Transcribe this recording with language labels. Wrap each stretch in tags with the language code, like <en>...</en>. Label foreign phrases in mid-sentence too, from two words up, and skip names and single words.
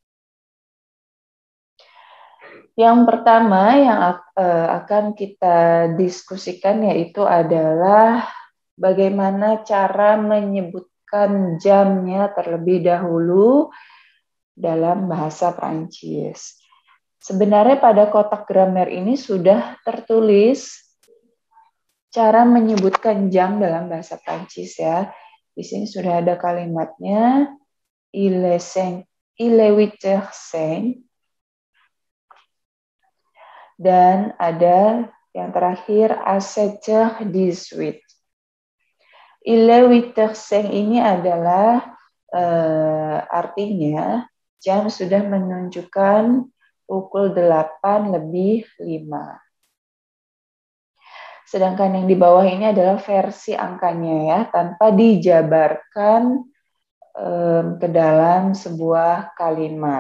<id>Yang pertama yang akan kita diskusikan yaitu adalah bagaimana cara menyebutkan jamnya terlebih dahulu dalam bahasa Prancis. Sebenarnya pada kotak gramer ini sudah tertulis cara menyebutkan jam dalam bahasa Prancis ya. Di sini sudah ada kalimatnya.</id> <fr>Il est 5 Il est 8h05. Dan ada yang terakhir à 7h18. Il est 8h05</fr> <id>ini adalah artinya jam sudah menunjukkan pukul 8:05. Sedangkan yang di bawah ini adalah versi angkanya ya, tanpa dijabarkan ke dalam sebuah kalimat.</id>